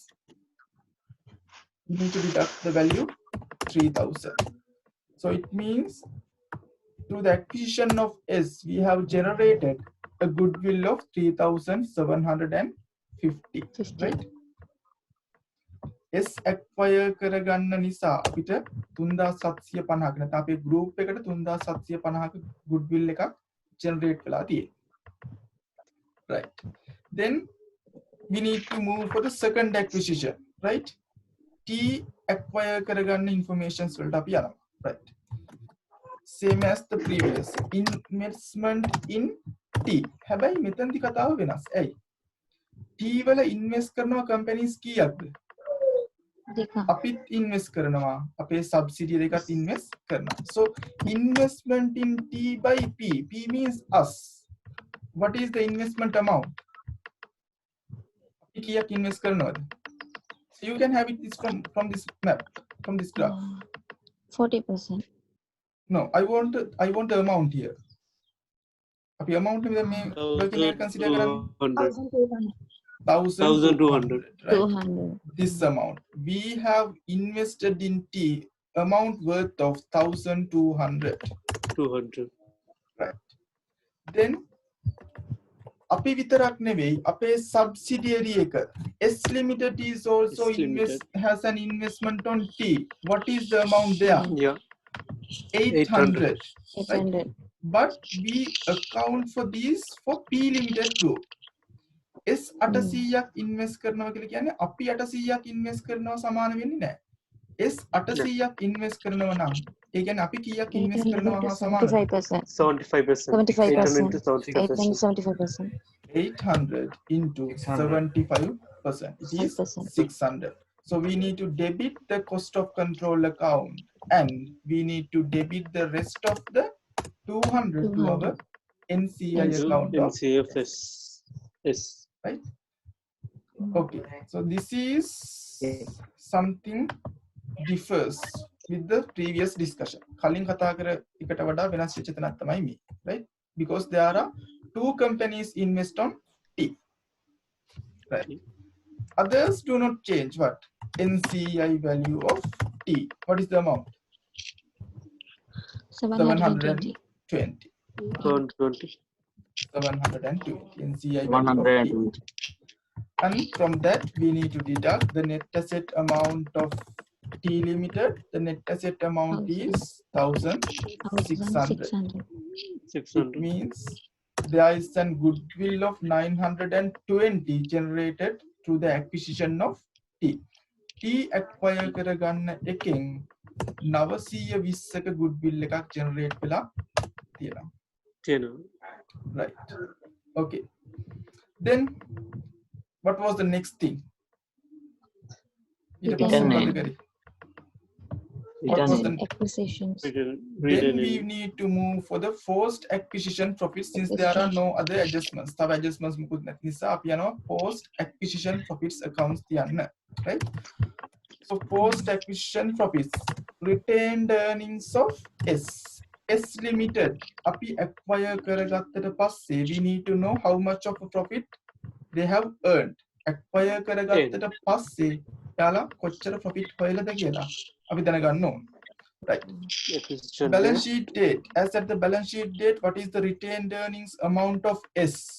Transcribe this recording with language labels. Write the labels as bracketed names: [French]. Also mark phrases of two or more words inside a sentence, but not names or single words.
[English] We need to deduct the value 3000. So it means through the acquisition of S, we have generated a goodwill of 3750, 50. [Sinhala] right? S acquire කරගන්න නිසා අපිට 3750ක නැත්නම් අපේ group එකට 3750ක goodwill එකක් generate වෙලා තියෙනවා. [English] Right. Then we need to move for the second acquisition, right? [Sinhala] T acquire කරගන්න informations වලට අපි යනවා. [English] Right. Same as the previous investment in T. [Sinhala] හැබැයි මෙතනදි කතාව වෙනස්. ඇයි? T වල invest කරනවා companies කීයක්ද? දෙකක්. අපිත් invest කරනවා. අපේ subsidiary එකත් invest කරනවා. [English] So investment in T by P. P means us. What is the investment amount? [Sinhala] අපි කීයක් invest කරනවද? [English] So you can have it this from this map, from this graph. 40%. No, I want the amount here. [Sinhala] අපි amount එක මේ working එක consider කරන්නේ 1200, [English] right? 200. This amount we have invested in T amount worth of 1200, 200. right? Then [Sinhala] අපි විතරක් නෙවෙයි අපේ [English] subsidiary එක S Limited is also S Limited. has an investment on T. What is the amount there? Yeah. 800, right? 800. But we account for these for P Limited group. [Sinhala] S 800ක් invest කරනවා කියලා කියන්නේ අපි 800ක් invest කරනවා සමාන වෙන්නේ නැහැ. S 800ක් invest කරනවා නම් ඒ කියන්නේ අපි කීයක් invest 800 කරනවා to හා සමානද? [English] 75%. 75%. 75%. 800 to 75%. 800 into 75%. It is 5%. 600. So we need to debit the cost of control account and we need to debit the rest of the 200 to our 200. NCI account of NCFS. Yes. right? Okay, so this is something differs with the previous discussion. [Sinhala] කලින් කතා කර එකට වඩා වෙනස් වෙච්ච තැනක් තමයි මේ, [English] right? Because there are two companies invest on T, right? Others do not change. What? NCI value of T. What is the amount? 720. 720. 120. 720 NCI value of T. 120. And from that we need to deduct the net asset amount of T Limited. The net asset amount is 1600. 1600. It 600. means there is a goodwill of 920 generated through the acquisition of T. [Sinhala] T acquire කරගන්න එකෙන් 920ක goodwill එකක් generate වෙලා තියෙනවා. [English] Channel. Right. Okay. Then what was the next thing? [Sinhala] ඊට පස්සේ [English] Return [Sinhala] මොකද [English] name. [Sinhala] කරේ? [English] Return What was name. the Acquisitions. then we need to move for the post acquisition profits since there are no other adjustments. [Sinhala] තව adjustments මුකුත් නැති නිසා අපි යනවා [English] post acquisition profits accounts [Sinhala] තියන්න, right? [English] So post acquisition profits, retained earnings of S. S Limited [Sinhala] අපි acquire කරගත්තට පස්සේ [English] we need to know how much of a profit they have earned. [Sinhala] Acquire කරගත්තට පස්සේ යාලා කොච්චර profit හොයලාද කියලා අපි දැනගන්න ඕන. [English] Right. Acquisition. Balance sheet date. As at the balance sheet date, what is the retained earnings amount of S?